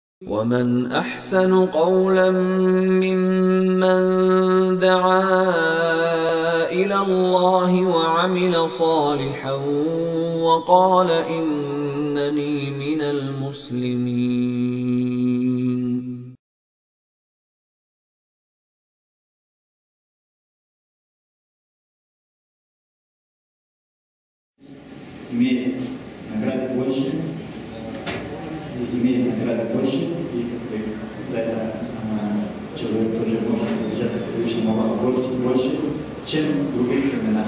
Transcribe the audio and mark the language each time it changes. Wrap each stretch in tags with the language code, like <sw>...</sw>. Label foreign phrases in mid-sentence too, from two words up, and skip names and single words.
<ar>ومن أحسن قولا ممن دعا إلى الله وعمل صالحا وقال إنني من المسلمين.</ar> <ru>Имеет награды больше, и за это человек тоже может приближаться к Всевышнему Аллаху больше, чем в других временах.</ru>